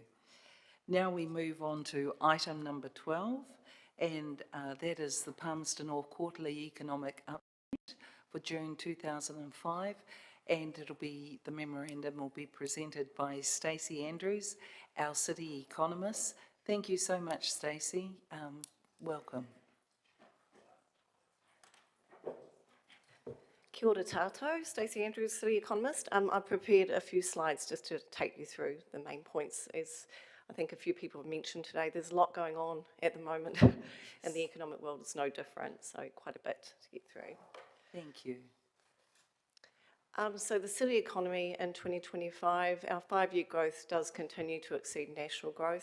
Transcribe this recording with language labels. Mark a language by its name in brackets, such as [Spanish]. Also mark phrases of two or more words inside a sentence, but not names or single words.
[English] Now we move on to item number 12, and that is the Palmerston North Quarterly Economic Update for June 2005, and the memorandum will be presented by Stacey Andrews, our city economist. Thank you so much, Stacey. Welcome. [Māori] Kia ora tātou, Stacey Andrews, [English] City Economist. I've prepared a few slides just to take you through the main points. As I think a few people have mentioned today, there's a lot going on at the moment and the economic world is no different, so quite a bit to get through. Thank you. So the city economy in 2025, our 5-year growth does continue to exceed national growth.